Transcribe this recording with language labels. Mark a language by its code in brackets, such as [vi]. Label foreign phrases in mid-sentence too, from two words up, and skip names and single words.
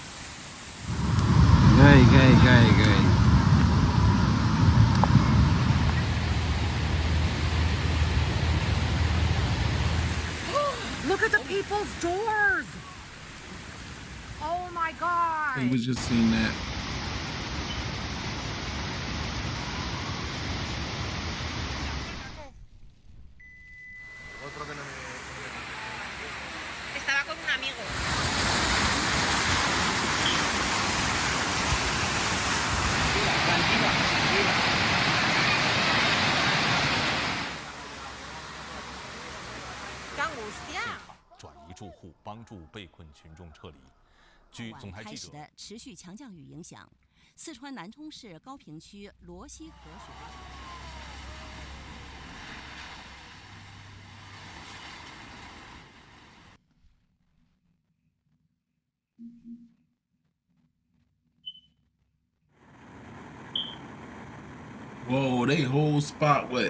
[en] Look at the people's doors. Oh my God. We was just seeing that. [es] Estaba con un amigo. ¡Qué angustia! [zh] 转移住户，帮助被困群众撤离。据总台记者，开始的持续强降雨影响，四川南充市高坪区罗溪河水位。 [en] Whoa, they whole spot wet.